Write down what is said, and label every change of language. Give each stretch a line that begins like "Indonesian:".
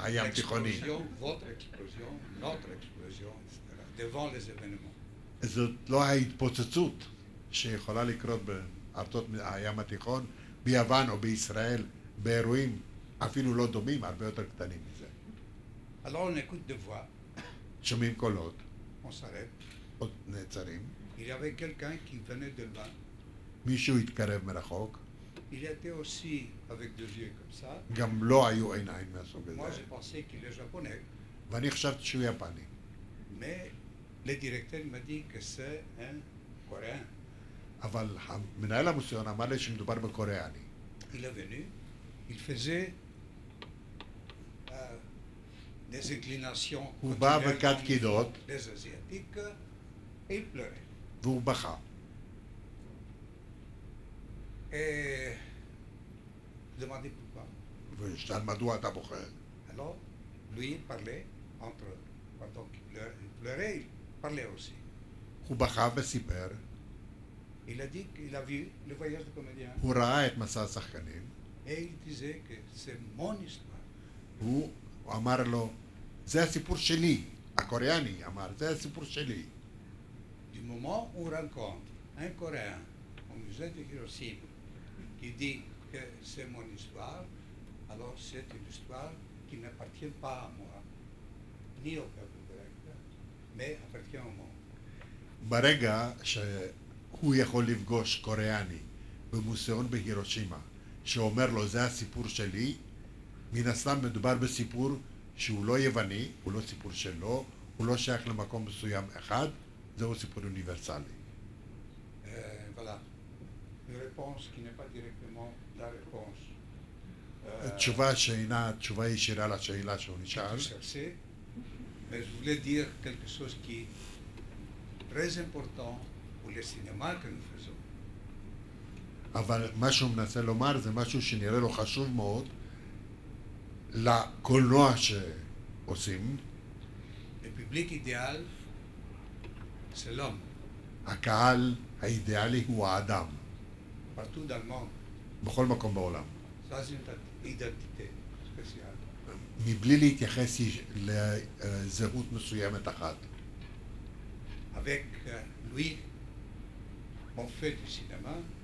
Hebrew: הים תיכוני.
French: l'explosion, votre explosion, notre explosion, etc. devant les événements.
Hebrew: זאת לא ההתפוצצות שיכולה לקרות בארצות הים התיכון, ביוון או בישראל, באירועים אפילו לא דומים, הרבה יותר קטנים מזה.
French: Alors on écoute des voix,
Hebrew: שומעים קולות,
French: on s'arrête.
Hebrew: עוד נעצרים,
French: Il y avait quelqu'un qui venait de loin.
Hebrew: מישהו התקרב מרחוק,
French: Il était aussi avec deux yeux comme ça.
Hebrew: גם לא היו עיניים מהסוג
French: Moi,
Hebrew: הזה,
French: je pensais qu'il est japonais.
Hebrew: ואני חשבתי שהוא יפני.
French: Mais le directeur m'a dit que c'est un Coréen.
Hebrew: אבל מנהל המוזיאון אמר לי שמדובר בקוריאני.
French: Il est venu, il faisait des inclinations
Hebrew: הוא בא
French: continuelles
Hebrew: וקד
French: comme
Hebrew: קידות,
French: les Asiatiques et il pleurait.
Hebrew: והוא בכה.
French: Et je demandais pourquoi.
Hebrew: ושאל מדוע אתה בוכה?
French: Alors, lui il parlait pendant qu'il pleurait, il parlait aussi.
Hebrew: הוא בכה וסיפר,
French: Il a dit qu'il a vu le voyage du comédien
Hebrew: הוא ראה את מסע השחקנים,
French: et il disait que c'est mon histoire.
Hebrew: הוא אמר לו, זה הסיפור שלי, הקוריאני אמר, זה הסיפור שלי.
French: Du moment où on rencontre un Coréen au musée de Hiroshima qui dit que c'est mon histoire, alors c'est une histoire qui n'appartient pas à moi, ni au peuple grec, mais appartient au monde.
Hebrew: ברגע שהוא יכול לפגוש קוריאני במוזיאון בהירושימה, שאומר לו, זה הסיפור שלי, מן הסתם מדובר בסיפור שהוא לא יווני, הוא לא סיפור שלו, הוא לא שייך למקום מסוים אחד, זהו סיפור אוניברסלי.
French: Voilà, une réponse qui n'est pas directement la réponse
Hebrew: תשובה שאינה תשובה ישירה לשאלה שהוא
French: que
Hebrew: נשאל,
French: je cherchais, mais je voulais dire quelque chose qui est très important pour le cinéma que nous faisons.
Hebrew: אבל מה שהוא מנסה לומר זה משהו שנראה לו חשוב מאוד לקולנוע שעושים.
French: Le public idéal, c'est l'homme,
Hebrew: הקהל האידיאלי הוא האדם,
French: partout dans le monde.
Hebrew: בכל מקום בעולם.
French: Ça, c'est une identité spéciale.
Hebrew: מבלי להתייחס לזהות מסוימת אחת.
French: Avec lui, on fait du cinéma,